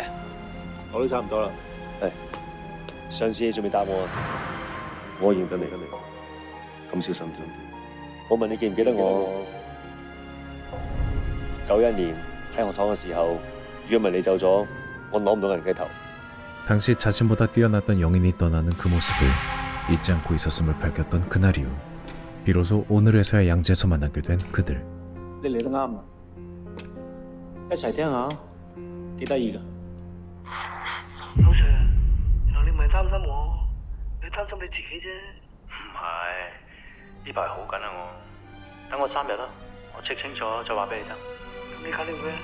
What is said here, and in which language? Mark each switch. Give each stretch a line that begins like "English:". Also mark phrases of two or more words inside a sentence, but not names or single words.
Cantonese: 我都差唔多啦。係，上次你仲未答我啊？我認得你，咁小心啲。我問你記唔記得我91年喺學堂嘅時候，如果唔係你走咗，我攞唔到人雞頭。
Korean: 당시 자신보다 뛰어났던 영인이 떠나는 그 모습을 잊지 않고 있었음을 밝혔던 그날 이후 비로소 오늘에서야 양재에서 만나게 된 그들.
Cantonese: 你嚟得啱啊！一齊聽下，幾得意㗎。老 Sir， 原來你唔係擔心我，你擔心你自己啫。唔係，呢排好緊啊我。等我3日啦，我check清楚再話俾你聽。咁你搞掂佢啊？